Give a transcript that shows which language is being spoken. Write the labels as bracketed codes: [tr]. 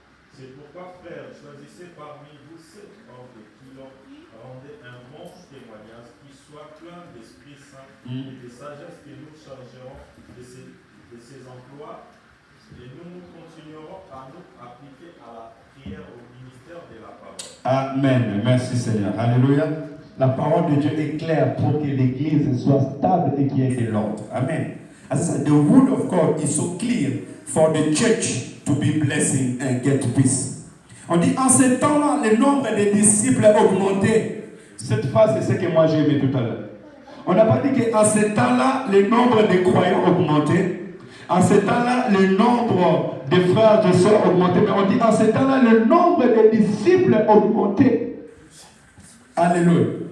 [fr] C'est pourquoi, frères, choisissez parmi vous 7 hommes qui leur rendez un bon témoignage, qui soit plein d'Esprit Saint et de sagesse, que nous chargerons de ces emplois, et nous continuerons à nous appliquer à la prière au ministère de la parole. Amen. Merci Seigneur. Alléluia. La parole de Dieu est claire pour que l'Église soit stable et qu'il y ait de l'ordre. Amen. [en] As I said, the word of God is so clear for the church to be blessing and get peace. [fr] On dit, en ce temps-là, le nombre des disciples a augmenté. Cette phrase, c'est ce que moi j'ai aimé tout à l'heure. On n'a pas dit qu'en ce temps-là, le nombre de croyants a augmenté. En ce temps-là, le nombre de frères et sœurs a augmenté. Mais on dit, en ce temps-là, le nombre de disciples a augmenté. Alléluia.